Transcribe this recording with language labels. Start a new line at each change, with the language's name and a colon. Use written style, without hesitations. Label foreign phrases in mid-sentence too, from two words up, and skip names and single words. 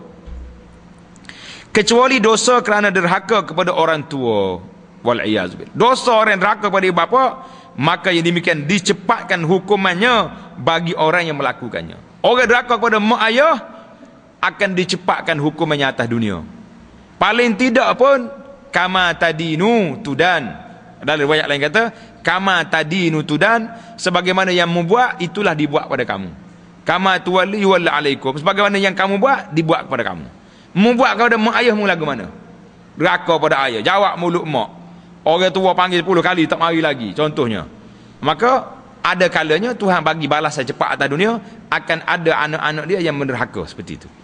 Malay: Kecuali dosa kerana derhaka kepada orang tua.
Arabic: Wal'iyazbil.
Malay: Dosa orang derhaka kepada ibu bapa, maka yang demikian dicepatkan hukumannya bagi orang yang melakukannya. Orang derhaka kepada mak ayah akan dicepatkan hukumannya atas dunia. Paling tidak pun
Arabic: كما تدين تدان.
Malay: Dalam riwayat lain kata
Arabic: كما تدين تدان,
Malay: sebagaimana yang membuat itulah dibuat pada kamu.
Arabic: كما تولي يولى عليكم,
Malay: sebagaimana yang kamu buat dibuat kepada kamu. Membuat kepada mak ayahmu lagu mana? Derhaka pada ayah, jawab mulut mak. Orang tua panggil 10 kali tak mari lagi, contohnya. Maka ada kalanya Tuhan bagi balas cepat atas dunia, akan ada anak-anak dia yang menderhaka seperti itu.